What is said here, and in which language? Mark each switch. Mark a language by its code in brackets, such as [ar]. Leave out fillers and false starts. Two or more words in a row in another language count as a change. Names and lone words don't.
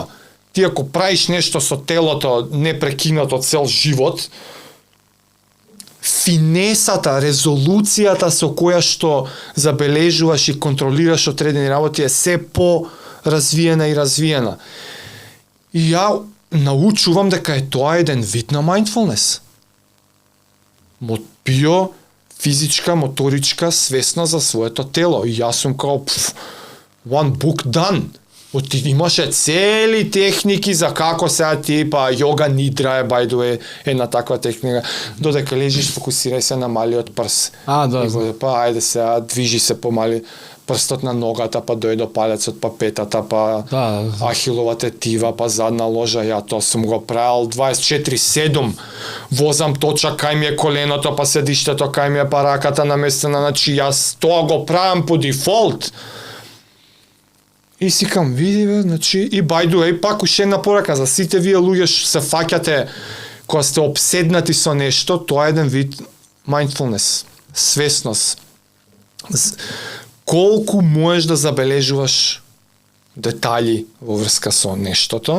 [mk] Ти ако правиш нешто со телото непрекинато цел живот, финесата, резолуцијата со која што забележуваш и контролираш одредени работи е се по-развиена и развиена. И ја научувам дека е тоа еден вид на mindfulness. Физичка, моторичка, свесна за своето тело. И јас сум као, [en] one book done. [mk] Имаше цели техники за како сега ти, па йога нидра е [en] by the way, [mk] една таква техника. Додека лежиш, фокусирај се на малиот прс. Па ајде сега, движи се помали прстот на ногата, па дојде до палецот, па петата, па ахилова тетива, па задна ложа. Ја тоа сум го правил 24/7. Возам точак кај ми е коленото, па седиштето кај ми е, па раката наместена, значи јас тоа го правам по дефолт. И си кам, види бе, значи, и [en] by the way, [mk] пак уште една порака за сите вие луѓе што се фаќате кога сте обседнати со нешто, тоа е еден вид mindfulness, свесност. Колку можеш да забележуваш детали во врска со нештото.